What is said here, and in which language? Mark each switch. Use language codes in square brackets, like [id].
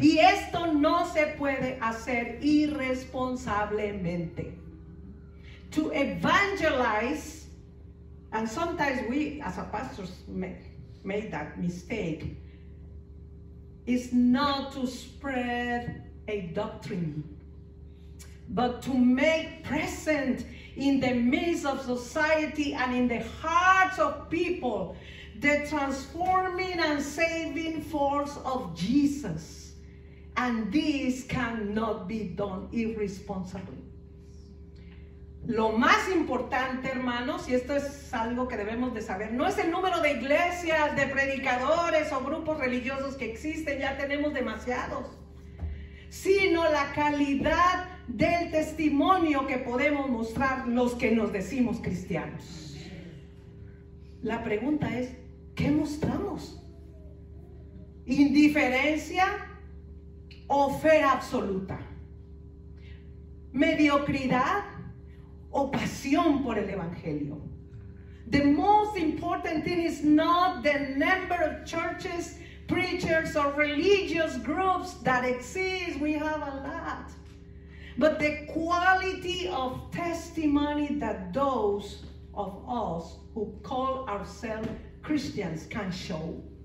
[es] Y esto no se puede hacer irresponsablemente. [en] To evangelize, and sometimes we as a pastors made that mistake, is not to spread a doctrine, but to make present in the midst of society and in the hearts of people the transforming and saving force of Jesus. And this cannot be done irresponsibly. [es] Lo más importante, hermanos, y esto es algo que debemos de saber, no es el número de iglesias, de predicadores o grupos religiosos que existen, ya tenemos demasiados, sino la calidad del testimonio que podemos mostrar los que nos decimos cristianos. La pregunta es, ¿qué mostramos? ¿Indiferencia o fe absoluta? ¿Mediocridad o pasión por el evangelio? [en] The most important thing is not the number of churches, preachers, or religious groups that exist. We have a lot. But the quality of testimony that those of us who call ourselves Christians can show.